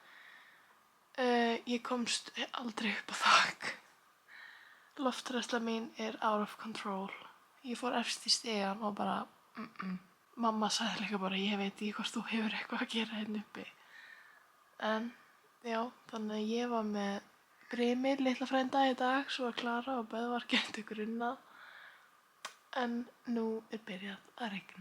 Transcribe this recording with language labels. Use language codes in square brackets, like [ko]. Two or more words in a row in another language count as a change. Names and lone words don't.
[is] Ég komst aldrei upp á þak. Lofthræðsla mín er [en] out of control. [is] Ég fór efst í stigann og bara Mamma sagði líka bara ég veit ekki hvort þú hefur eitthvað að gera hérna uppi. En já, þannig að ég var með Brimir, litla frænda í dag, svo að Klara og Böðvar getu grunnað. En nú er byrjað að rigna.